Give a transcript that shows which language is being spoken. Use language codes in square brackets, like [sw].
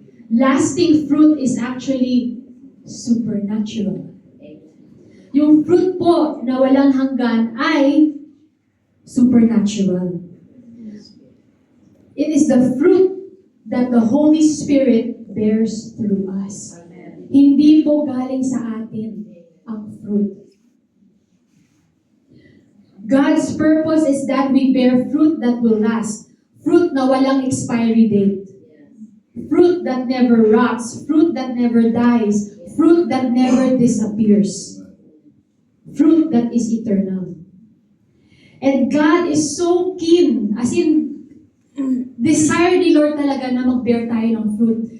[en] Lasting fruit is actually supernatural. [tl] Yung fruit po na walang hanggan ay supernatural. [en] It is the fruit that the Holy Spirit bears through us. [tl] Hindi po galing sa atin ang fruit. [en] God's purpose is that we bear fruit that will last. Fruit [tl] na walang [en] expiry date. Fruit that never rots. Fruit that never dies. Fruit that never disappears. Fruit that is eternal. And God is so keen, as in, [tl] desire ni Lord talaga na mag-bear tayo ng fruit.